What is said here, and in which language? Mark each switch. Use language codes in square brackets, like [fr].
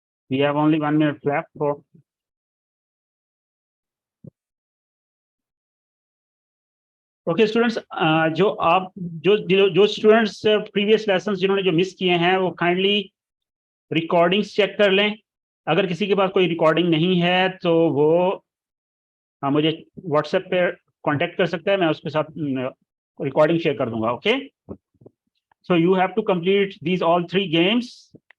[en] We have only 1 minute left for. [hi] Okay, students, जो students previous lessons जिन्होंने जो miss किए हैं वो kindly recordings check कर लें. अगर किसी के पास कोई recording नहीं है तो वो मुझे WhatsApp पे contact कर सकता है. मैं उसके साथ recording share कर दूंगा. [en] Okay. So you have to complete these all 3 games